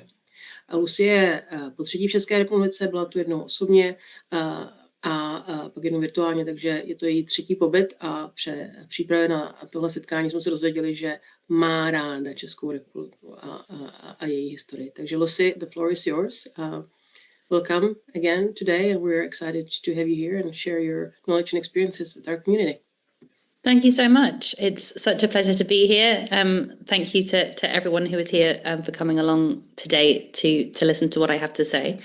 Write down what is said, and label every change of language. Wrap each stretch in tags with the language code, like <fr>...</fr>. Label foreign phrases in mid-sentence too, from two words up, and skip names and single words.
<cs>A Lucy je po 3. v České republice, byla tu jednou osobně a pak jednou virtuálně, takže je to její 3. pobyt a při přípravě na tohle setkání jsme se dozvěděli, že má ráda Českou republiku a její historii.</cs> <en>Takže Lucy, the floor is yours. Welcome again today, and we're excited to have you here and share your knowledge and experiences with our community. Thank you so much. It's such a pleasure to be here. Thank you to everyone who is here for coming along today to listen to what I have to say.</en>